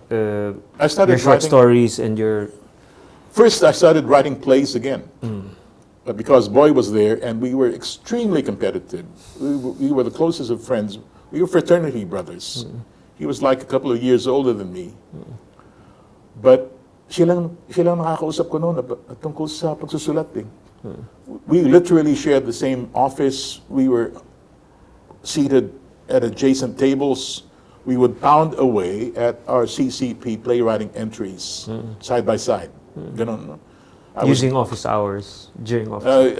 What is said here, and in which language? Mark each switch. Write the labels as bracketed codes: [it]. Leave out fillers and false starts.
[en] I started your short writing, stories and your... First, I started writing plays again. Because Boy was there, and we were extremely competitive. We were the closest of friends. We were fraternity brothers. He was like a couple of years older than me. [tl] But siya lang nakakausap ko noon tungkol sa pagsusulat eh. [en] We literally shared the same office. We were seated at adjacent tables. We would pound away at our CCP playwriting entries, side by side. [tl] Ganon. [en] Using office hours, during office